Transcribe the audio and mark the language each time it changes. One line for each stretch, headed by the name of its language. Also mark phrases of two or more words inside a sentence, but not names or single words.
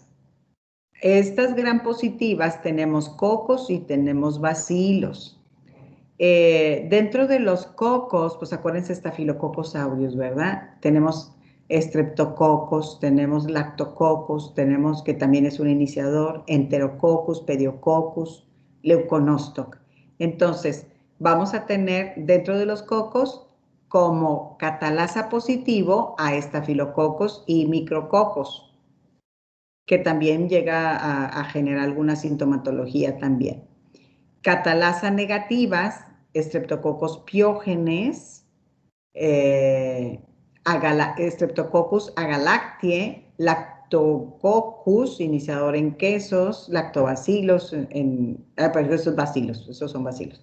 Spanish: Estas gram positivas tenemos cocos y tenemos bacilos. Dentro de los cocos, pues acuérdense Staphylococcus aureus, ¿verdad? Tenemos streptococcus, tenemos lactococcus, tenemos que también es un iniciador, enterococcus, pediococcus, leuconostoc. Entonces, vamos a tener dentro de los cocos como catalasa positivo a estafilococcus y micrococos, que también llega a generar alguna sintomatología también. Catalasa negativas, Streptococcus piógenes, Streptococcus agalactiae, Lactococcus, iniciador en quesos, Lactobacillus, pero esos son bacilos.